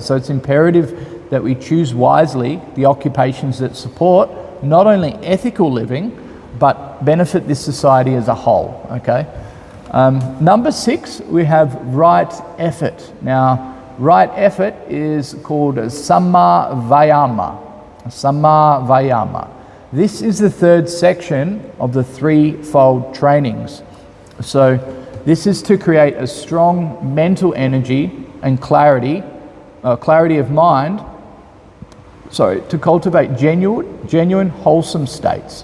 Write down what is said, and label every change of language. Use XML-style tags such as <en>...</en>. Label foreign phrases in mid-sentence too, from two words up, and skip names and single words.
<en>So it's imperative that we choose wisely the occupations that support not only ethical living, but benefit this society as a whole, okay? Number 6, we have right effort. Now, right effort is called</en> <pi>samma vayama. Samma vayama.</pi> <en>This is the 3rd section of the threefold trainings. So this is to create a strong mental energy and clarity of mind, to cultivate genuine wholesome states.</en>